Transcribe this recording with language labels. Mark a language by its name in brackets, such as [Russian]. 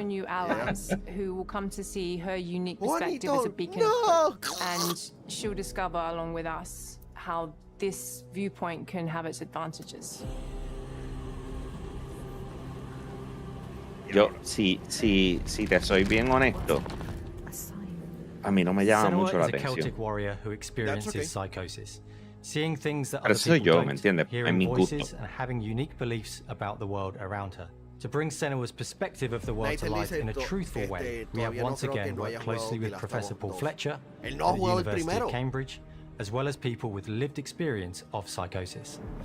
[English] New allies who will come to see her unique perspective as a beacon, and she'll discover along with us how this viewpoint can have its advantages. [Spanish] Yo, si te soy bien honesto, a mí no me llama mucho la atención. [English] Celtic warrior who experiences psychosis, seeing things that other people don't, hearing voices and having unique beliefs about the world around her. To bring Senua's perspective of the world to life in a truthful way, we have once again worked closely with Professor Paul Fletcher at the University of Cambridge, as well as people with lived experience of psychosis.